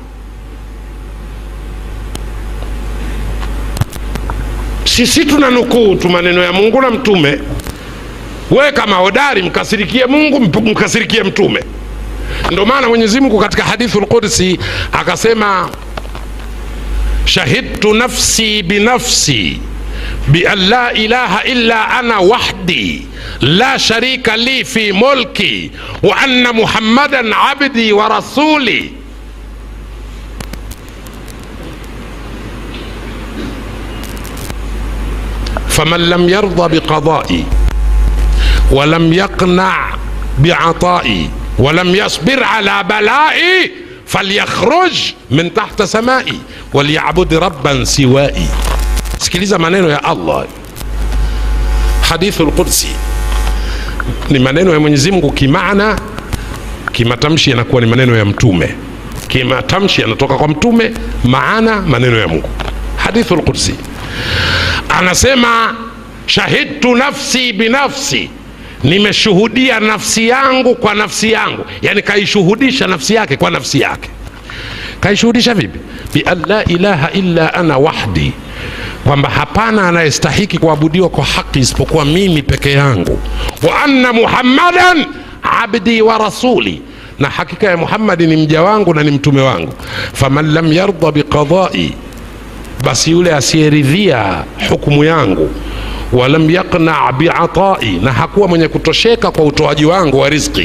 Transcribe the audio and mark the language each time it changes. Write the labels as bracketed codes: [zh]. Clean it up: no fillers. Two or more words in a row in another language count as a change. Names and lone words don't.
[sw] Sisi tunanukuu tu maneno ya Mungu na mtume. Wewe kama hodari mkasirikie Mungu, mkasirikie mtume. Ndio maana Mwenyezi Mungu katika hadithul Qudsi akasema, [ar] شهدت نفسي بنفسي بأن لا إله إلا أنا وحدي لا شريك لي في ملكي وأن محمدا عبدي ورسولي. فمن لم يرضى بقضائي ولم يقنع بعطائي ولم يصبر على بلائي فليخرج من تحت سمائي وليعبد ربا سوائي. [sw] sikiliza maneno ya Allah. Hadithul Qudsi ni maneno ya Mwenyezi Mungu kimaana, kimatamshi yanakuwa ni maneno ya mtume. Kimatamshi yanatoka kwa mtume, maana maneno ya Mungu. Hadithul Qudsi anasema, [ar] شهدت نفسي بنفسي, [sw] nimeshuhudia nafsi yangu kwa nafsi yangu. Yani kaishuhudisha nafsi yake kwa nafsi yake. Kaishuhudisha vipi? [ar] بأن لا إله إلا أنا وحدي, [sw] kwamba hapana anayestahiki kuabudiwa kwa haki isipokuwa mimi peke yangu. [ar] وأن محمدا عبدي ورسولي, [sw] na hakika ya Muhammad ni mja wangu na ni mtume wangu. [ar] فمن لم يرض بقضائي, [sw] basi yule asiyeridhia hukumu yangu, [ar] ولم يقنع بعطائي, [sw] na hakuwa mwenye kutosheka kwa utoaji wangu wa riziki.